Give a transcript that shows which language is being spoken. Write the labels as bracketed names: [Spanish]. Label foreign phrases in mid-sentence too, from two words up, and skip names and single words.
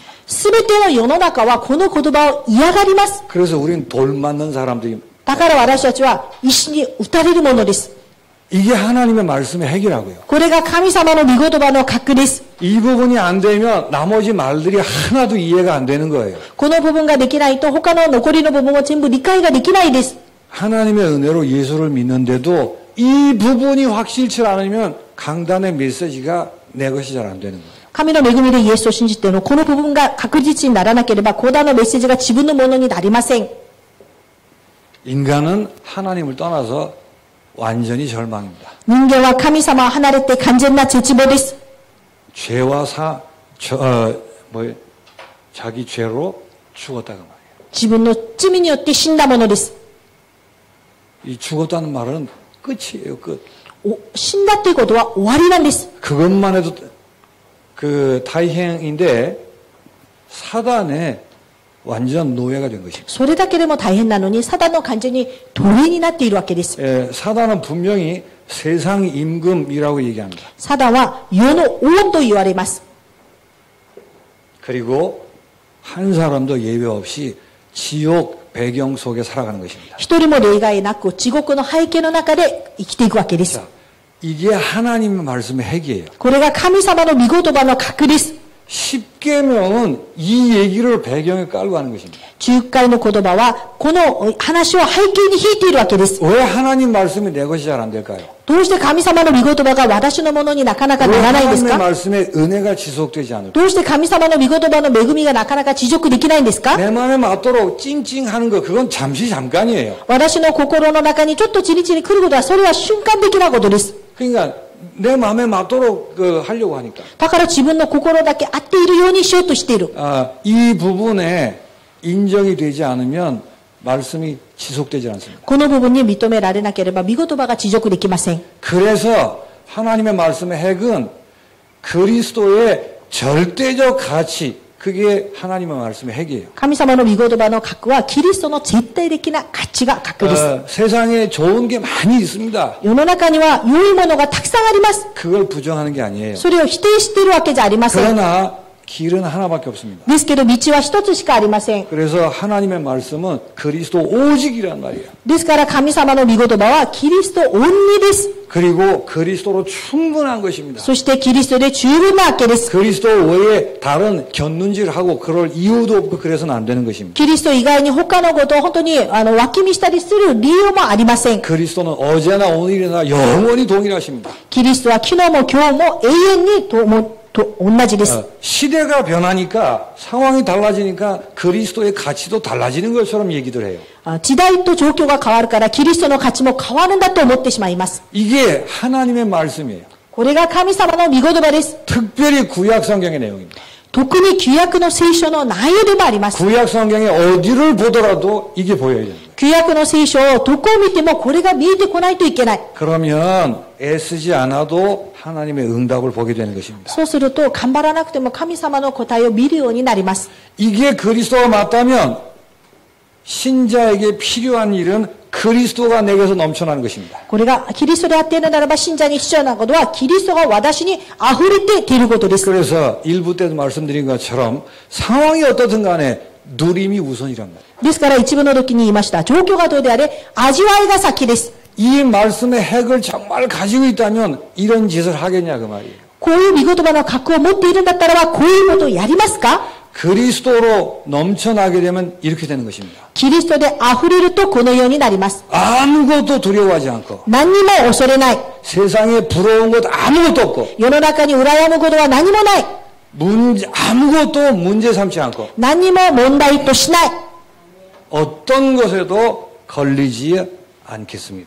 [Japanese] すべての世の中はこの言葉を嫌がります。 [Korean] 그래서 우리는 돌 맞는 사람들이 [Japanese] だから私たちは石に打たれるものです。 [Korean] 이게 하나님의 말씀의 핵이라고요. [Japanese] これが神様の御言葉の核です。 [Korean] 이 부분이 안 되면 나머지 말들이 하나도 이해가 안 되는 거예요. [Japanese] この部分ができないと他の残りの部分は全部理解ができないです。 [Korean] 하나님의 은혜로 예수를 믿는데도 이 부분이 확실치 않으면 강단의 메시지가 내 것이 잘 안 되는 거예요. [Japanese] 神の恵みでイエスを信じてのこの部分が確実にならなければ講談のメッセージが自分のものになりません。 [Korean] 인간은 하나님을 떠나서 완전히 절망입니다. [Japanese] 人間は神様を離れて完全な絶望です。 [Korean] 죄와 자기 죄로 죽었다고 말이에요. [Japanese] 自分の罪によって死んだものです。 [Korean] 이 죽었다는 말은 끝이에요, 끝. [Japanese] 死んだということは終わりなんです。 [Korean] 그것만 해도 그 다행인데 사단의 완전 노예가 된 것입니다. [Japanese] それだけでも大変なのに、サタンの完全に奴隷になっているわけです。 [Korean] 사단은 분명히 세상 임금이라고 얘기합니다. [Japanese] サタンは世の王と言われます。 [Korean] 그리고 한 사람도 예외 없이 지옥 배경 속에 살아가는 것입니다. [Japanese] 一人も例外なく地獄の背景の中で生きていくわけです。 [Korean] 자, 이게 하나님의 말씀의 핵이에요. [Japanese] これが神様の御言葉の核です。 [Korean] 10계명은 이 얘기를 배경에 깔고 하는 것입니다. [Japanese] 10 回の言葉はこの話を背景に引いているわけです。 [Korean] 왜 하나님 말씀이 내 것이 잘 안 될까요? [Japanese] どうして神様の御言葉が私のものになかなかな [Korean] 왜 [Japanese] らないんです [Korean] 하나님의 [Japanese] か？ [Korean] 말씀에 은혜가 지속되지 않을까? [Japanese] どうして神様の御言葉の恵みがなかなか持続できないんですか？ [Korean] 내 마음에 맞도록 찡찡하는 거 그건 잠시 잠깐이에요. [Japanese] 私の心の中にちょっとチリチリ来ることはそれは瞬間的なことです。 [Korean] 그러니까 내 마음에 맞도록 하려고 하니까. [Japanese] だから自分の心だけ合っているようにしようとしている。 [Korean] 이 부분에 인정이 되지 않으면 말씀이 지속되지 않습니다. [Japanese] この部分に認められなければ御言葉が持続できません。 [Korean] 그래서 하나님의 말씀의 핵은 그리스도의 절대적 가치, 그게 하나님의 말씀의 핵이에요. [Japanese] 神様の御言葉の核はキリストの絶対的な価値が核です。 [Korean] 세상에 좋은 게 많이 있습니다. [Japanese] 世の中には良いものがたくさんあります。 [Korean] 그걸 부정하는 게 아니에요. [Japanese] それを否定しているわけじゃありません。 [Korean] 그러나 길은 하나밖에 없습니다. [Japanese] ですけど道は一つしかありません。 [Korean] 그래서 하나님의 말씀은 그리스도 오직이란 말이에요. [Japanese] ですから神様の御言葉はキリストオンリです。 [Korean] 그리고 그리스도로 충분한 것입니다. [Japanese] そしてキリストで十分なわけです。 [Korean] 그리스도 외에 다른 곁눈질하고 그럴 이유도 없고 그래서는 안 되는 것입니다. [Japanese] キリスト以外に他のことを本当に脇見したりする理由もありません。 [Korean] 그리스도는 어제나 오늘이나 영원히 동일하십니다. [Japanese] キリストは昨日も今日も永遠に同じです。 [Korean] 시대가 변하니까 상황이 달라지니까 그리스도의 가치도 달라지는 것처럼 얘기들 해요. [Japanese] 時代と状況が変わるからキリストの価値も変わるんだと思ってしまいます。 [Korean] 이게 하나님의 말씀이에요. [Japanese] これが神様の御言葉です。 [Korean] 특별히 구약 성경의 내용입니다. [Japanese] 特に旧約の聖書の内容でもあります。 [Korean] 구약 성경에 어디를 보더라도 이게 보여야 됩니다. [Japanese] 旧約の聖書をどこを見てもこれが見えてこないといけない。 [Korean] 그러면 애쓰지 않아도 하나님의 응답을 보게 되는 것입니다. [Japanese] そうすると頑張らなくても神様の答えを見るようになります。 [Korean] 이게 그리스도가 맞다면 신자에게 필요한 일은 그리스도가 내게서 넘쳐나는 것입니다. [Japanese] これがキリストであっているならば信者に必要なことはキリストが私に溢れて出ることです。 [Korean] 그래서 일부 때도 말씀드린 것처럼 상황이 어떻든 간에 누림이 우선이란 말이에요. [Japanese] ですから一部の時に言いました。状況がどうであれ味わいが先です。 [Korean] 이 말씀의 핵을 정말 가지고 있다면 이런 짓을 하겠냐 그 말이에요. [Japanese] こういう見言葉の核を持っているんだったらばこういうことをやりますか？ [Korean] 그리스도로 넘쳐나게 되면 이렇게 되는 것입니다. [Japanese] キリストで溢れるとこのようになります。 [Korean] 아무것도 두려워하지 않고 [Japanese] 何にも恐れない。 [Korean] 세상에 부러운 것 아무것도 없고 [Japanese] 世の中に羨むことは何もない。 [Korean] 아무것도 문제 삼지 않고 [Japanese] 何にも問題としない。 [Korean] 어떤 것에도 걸리지 않겠습니다.